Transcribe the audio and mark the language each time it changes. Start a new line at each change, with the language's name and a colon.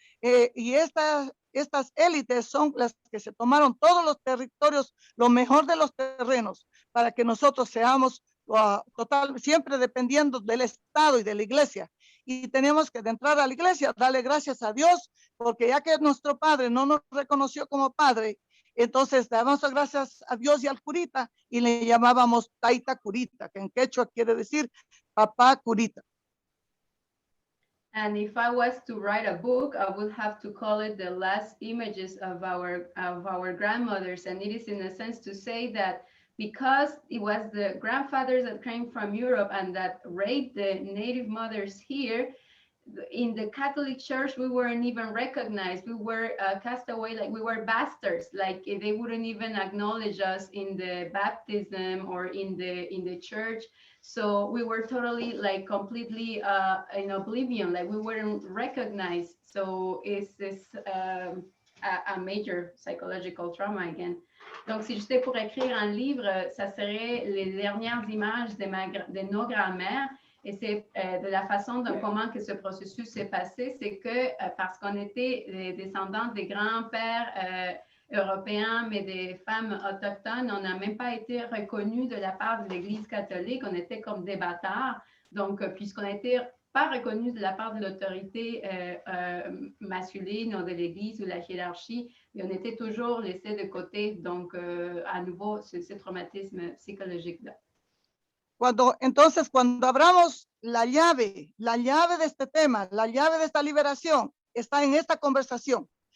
Spanish: Y estas élites son las que se tomaron todos los territorios, lo mejor de los terrenos, para que nosotros seamos siempre dependiendo del Estado y de la iglesia. Y tenemos que entrar a la iglesia, darle gracias a Dios, porque ya que nuestro padre no nos reconoció como padre, entonces damos gracias a Dios y al curita y le llamábamos Taita Curita, que en quechua quiere decir papá curita.
English: And if I was to write a book, I would have to call it The Last Images of our grandmothers. And it is in a sense to say that because it was the grandfathers that came from Europe and that raped the native mothers here, in the Catholic Church, we weren't even recognized. We were cast away, like we were bastards. Like they wouldn't even acknowledge us in the baptism or in the church. So we were totally, like, completely in oblivion. Like we weren't recognized. So it's a major psychological trauma again.
French: Donc, si j'étais pour écrire un livre, ça serait les dernières images de nos grands-mères. Et c'est de la façon dont comment que ce processus s'est passé, c'est que parce qu'on était les descendants des grands-pères européens, mais des femmes autochtones, on n'a même pas été reconnus de la part de l'Église catholique, on était comme des bâtards. Donc, puisqu'on n'était pas reconnus de la part de l'autorité masculine ou de l'Église ou la hiérarchie, et on était toujours laissés de côté. Donc, à nouveau, c'est ce traumatisme psychologique-là.
Spanish: Entonces, cuando abramos la llave de este tema, la llave de esta liberación, está en esta conversación.